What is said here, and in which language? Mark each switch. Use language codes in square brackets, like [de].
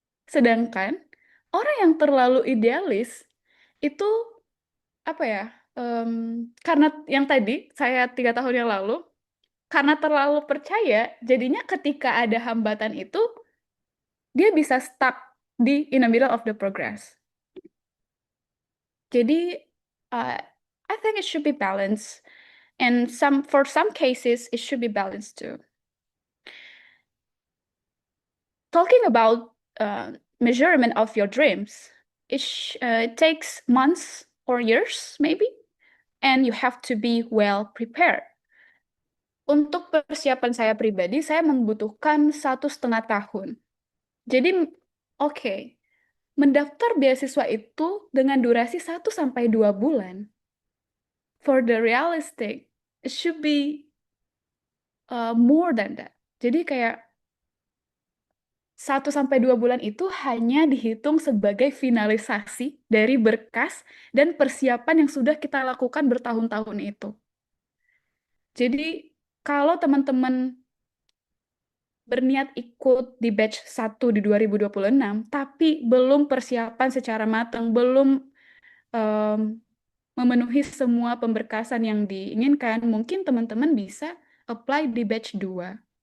[id] Sedangkan orang yang terlalu idealis itu apa ya? Karena yang tadi saya 3 tahun yang lalu, karena terlalu percaya, jadinya ketika ada hambatan itu dia bisa stuck di [en] in the middle of the progress. Jadi uh, I think it should be balanced, and for some cases it should be balanced too. Talking about measurement of your dreams, it takes months or years maybe, and you have to be well prepared. [id] Untuk persiapan saya pribadi, saya membutuhkan 1,5 tahun. Jadi, oke, mendaftar beasiswa itu dengan durasi 1 sampai 2 bulan. [en] For the realistic, it should be more than that. [id] Jadi kayak 1 sampai 2 bulan itu hanya dihitung sebagai finalisasi dari berkas dan persiapan yang sudah kita lakukan bertahun-tahun itu. Jadi, kalau teman-teman berniat ikut di batch 1 di 2026, tapi belum persiapan secara matang, belum em, memenuhi semua pemberkasan yang diinginkan, mungkin teman-teman bisa apply di batch 2.